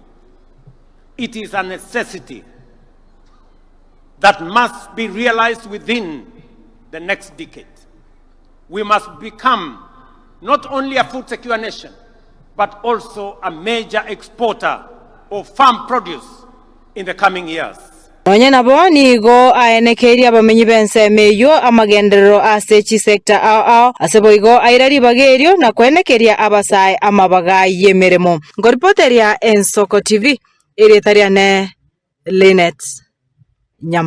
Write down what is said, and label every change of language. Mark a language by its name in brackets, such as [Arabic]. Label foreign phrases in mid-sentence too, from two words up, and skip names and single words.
[English] It is a necessity that must be realized within the next decade. We must become not only a food secure nation, but also a major exporter of farm produce in the coming years. [Gusii] Onye nabo nigo aenekeria bamenyi bense meyo amagenderero ase chi sector ao aseboigo airari bagerio na kwenekeria abasai amabaga yemeremo. Ngoripoteria Ensoko TV. Iri tariane Linet Nyam.